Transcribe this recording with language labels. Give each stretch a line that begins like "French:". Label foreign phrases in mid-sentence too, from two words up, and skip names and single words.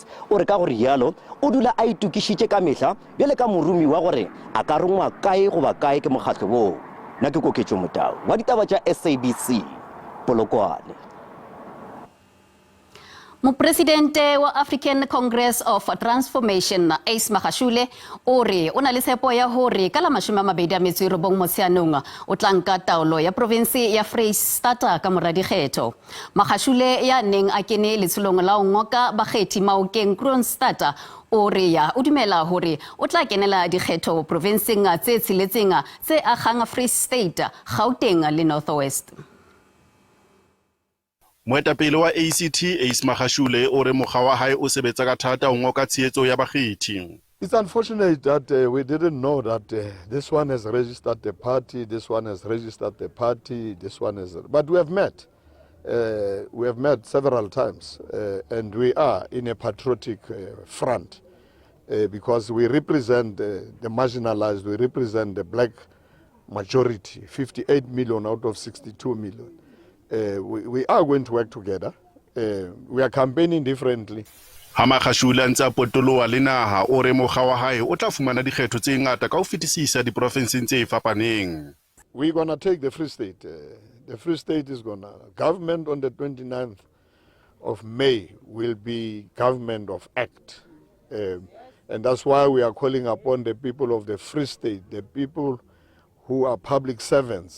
Northern Sotho: O re ka gore yalo o dula a itukišitše ka mehla bjale ka morumi wa gore a ka rongwa kae goba kae ke mokgatlo boo. Nna ke Koketšo Motau wa ditaba tša SABC Polokwane.
Southern Sotho: Mopresidente wa African Congress of Transformation Ace Magashule o re o na le tshepo ya hore ka la 29 Motsheanong o tla nka taolo ya province ya Freistata ka mora dikgetho. Magashule ya neng a kene letsholong la ngoka bakgethi Maokeng Kroonstad o re ya o dumela hore o tla kenela dikgetho provinceng tse tshiletseng tse agang Free State, Gauteng le North West. Moetapele wa ACT Ace Magashule o re mokgwa wa hae o sebetsa ka thata o ngoka tshehetso ya bakgethi.
English: It's unfortunate that we didn't know that this one has registered the party, this one has registered the party, this one has... But we have met. We have met several times and we are in a patriotic front because we represent the marginalized, we represent the black majority, 58 million out of 62 million. We are going to work together. We are campaigning differently.
Southern Sotho: Ha Magashule a ntse a potoloha le naha o re mokgwa wa hae o tla fumana dikgetho tse ngata ka ho fetisisa diprovinseng tse fapaneng.
English: We're going to take the Free State. The Free State is going to... Government on the 29th of May will be government of act. And that's why we are calling upon the people of the Free State, the people who are public servants.